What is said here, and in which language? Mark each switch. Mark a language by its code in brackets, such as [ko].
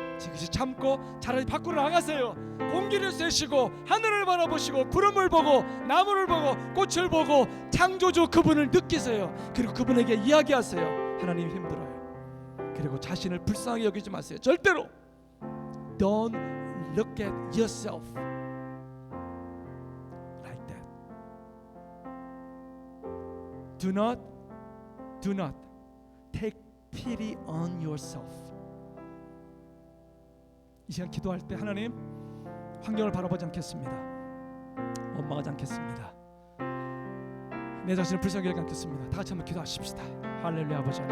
[ko] 지그시 참고 차라리 밖으로 나가세요. 공기를 쐬시고 하늘을 바라보시고 구름을 보고 나무를 보고 꽃을 보고 창조주 그분을 느끼세요. 그리고 그분에게 이야기하세요. 하나님 힘들어요. 그리고 자신을 불쌍하게 여기지 마세요. 절대로. [en] Don't look at yourself like that. Do not take pity on yourself. [ko] 이 시간 기도할 때 하나님, 환경을 바라보지 않겠습니다. 원망하지 않겠습니다. 내 자신을 불쌍하게 여기지 않겠습니다. 다 같이 한번 기도하십시다. 할렐루야. 아버지 하나님,